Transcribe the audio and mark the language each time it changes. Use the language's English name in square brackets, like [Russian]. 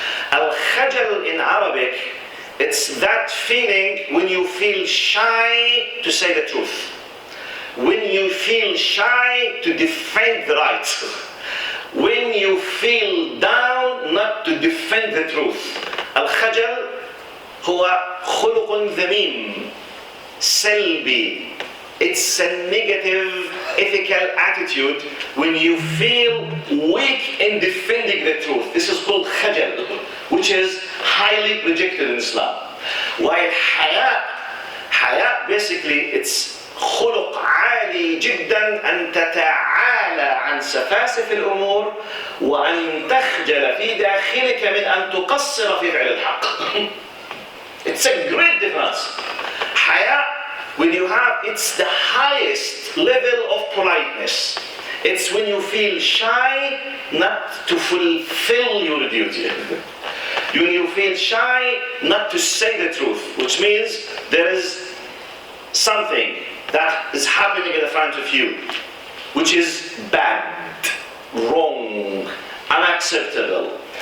[English] Al-khajal in Arabic, it's that feeling when you feel shy to say the truth. When you feel shy to defend the right. When you feel down not to defend the truth. [Arabic] Al-khajal هو خلق ذميم سلبي. [English] It's a negative ethical attitude when you feel weak in defending the truth. This is called khajal, which is highly rejected in Islam. While haya basically it's [Arabic] خلق عالي جدا أن تتعالى عن سفاسف الأمور وأن تخجل في داخلك من أن تقصر في فعل الحق. [English] It's a great difference. Haya, when you have, it's the highest level of politeness. It's when you feel shy not to fulfill your duty. When you feel shy not to say the truth, which means there is something that is happening in front of you, which is bad, wrong, unacceptable.